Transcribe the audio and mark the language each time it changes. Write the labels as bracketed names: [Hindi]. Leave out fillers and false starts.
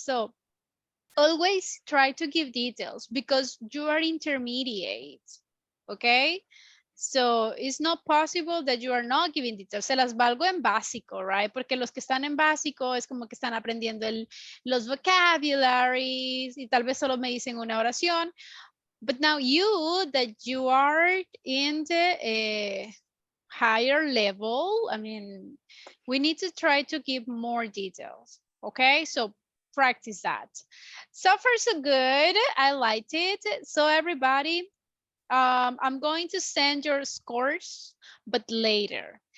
[English] So always try to give details because you are intermediate, okay? So it's not possible that you are not giving details. [Spanish] Se las valgo en básico, right? Porque los que están en básico es como que están aprendiendo los vocabularies y tal vez solo me dicen una oración. [English] But now that you are in the higher level, I mean, we need to try to give more details, okay? So practice that. So far, so good. I liked it. So everybody, I'm going to send your scores, but later.